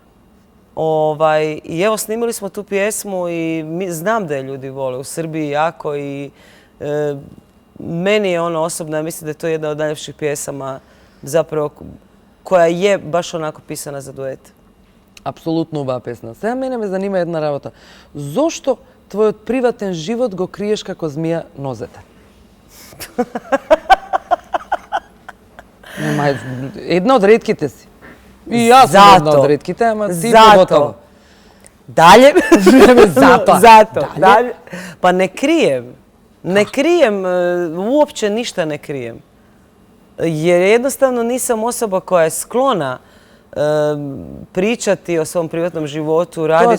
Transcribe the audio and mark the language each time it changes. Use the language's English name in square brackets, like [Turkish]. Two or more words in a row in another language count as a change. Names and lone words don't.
[Croatian] I evo, snimili smo tu pjesmu i znam da je ljudi vole u Srbiji jako i meni je osobno, ja mislim da je to jedna od najljepših pjesama zapravo koja je baš onako pisana za duet. [Macedonian] Apsolutno uba pesna. Сега мене ме занима една работа. Зошто твојот приватен живот го криеш како змија нозете? Една од ретките си. И јас сум една од ретките, ама ти поготово. [Croatian] Dalje. Zato. Dalje. Pa ne krijem. Ne krijem, uopće ništa ne krijem. Jer jednostavno nisam osoba koja je sklona pričati o svom privatnom životu, raditi...